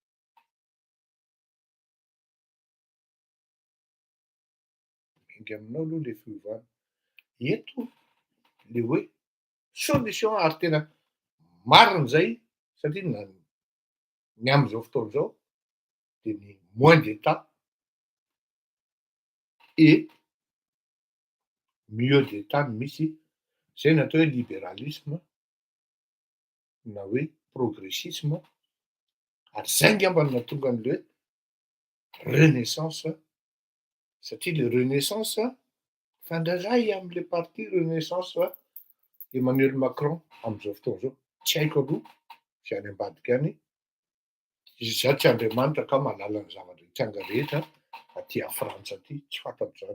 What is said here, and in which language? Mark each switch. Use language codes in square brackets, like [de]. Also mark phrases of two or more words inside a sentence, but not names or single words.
[mg] Miainga aminao aloha ilay fiovana. Eto ilay hoe solution ary tena marina zay satria ny amin'izao fotoana izao dia ny [fr] moins d'État et mieux d'État [mg] no misy. Zay natao hoe libéralisme na hoe progressisme ary zay ngamba no nahatonga an'ilay renaissance satria le renaissance fandrazay amin'ilay parti renaissance Emmanuel Macron amin'izao fotoana izao tsy haiko aloha sy any ambadika any izaho tsy Andriamanitra ka mahalala ny zavatra hitsanga rehetra aty Frantsa aty tsy fantatro zany.